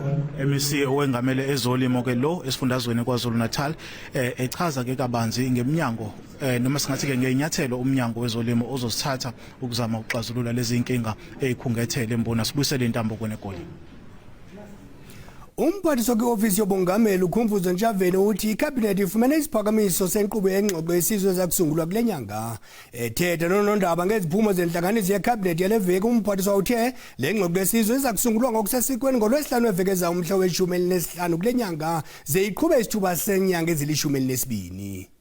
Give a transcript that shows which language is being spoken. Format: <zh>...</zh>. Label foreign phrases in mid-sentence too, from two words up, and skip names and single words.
<zu>MEC owengamele ezolimo ke lo esifundazweni KwaZulu-Natal echaza ke kabanzi ngemnyango noma singathi ke ngeinyathelo umnyango wezolimo ozosithatha ukuzama ukuxazulula lezi inkinga ezikhungethele embona sibuyisele intambo kwenegoli.</zu> <xh>Umphathiswa kwi-ofisi yobongameli uKhumvuzo Ntshavheni uthi ikhabhinethi ifumene isiphakamiso senkqubo yengxoxo yesizwe ezakusungulwa kule nyanga. Ethetha nonondaba ngeziphumo zentlanganiso yekhabhinethi yale veki, umphathiswa uthe le ngxoxo yesizwe izakusungulwa ngokusesikweni ngoLwesihlanu wevekeza umhla we-15 kule nyanga ze iqhube isithuba senyanga ezili-12.</xh>